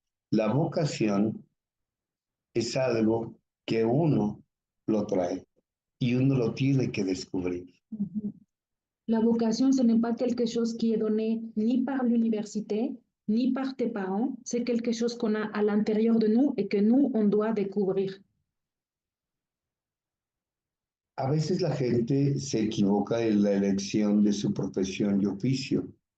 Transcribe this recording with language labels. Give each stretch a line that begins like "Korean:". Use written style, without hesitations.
Spanish: La vocación es algo que uno lo trae y uno lo tiene que descubrir.
French: La vocation, ce n'est pas quelque chose qui est donné ni par l'université, ni par tes parents, c'est quelque chose qu'on a à l'intérieur de nous et que nous, on doit découvrir.
Spanish: A veces la gente se equivoca en la elección de su profesión y oficio.